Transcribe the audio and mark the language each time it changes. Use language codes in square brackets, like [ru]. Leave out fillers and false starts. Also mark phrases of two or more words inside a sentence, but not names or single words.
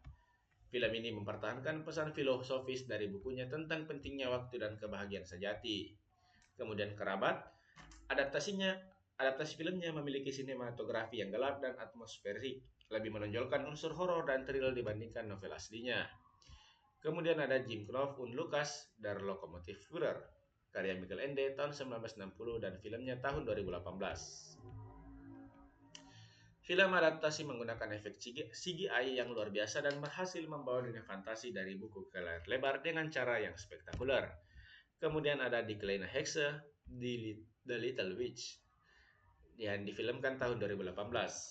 [id] Film ini mempertahankan pesan filosofis dari bukunya tentang pentingnya waktu dan kebahagiaan sejati. Kemudian Kerabat, adaptasinya adaptasi filmnya memiliki sinematografi yang gelap dan atmosferik, lebih menonjolkan unsur horor dan thrill dibandingkan novel aslinya. Kemudian ada Jim Knopf und Lucas, Der Lokomotivführer, karya Michael Ende tahun 1960 dan filmnya tahun 2018. Film adaptasi menggunakan efek CGI yang luar biasa dan berhasil membawa dunia fantasi dari buku ke layar lebar dengan cara yang spektakuler. Kemudian ada Die kleine Hexe, The Little Witch, yang difilmkan tahun 2018.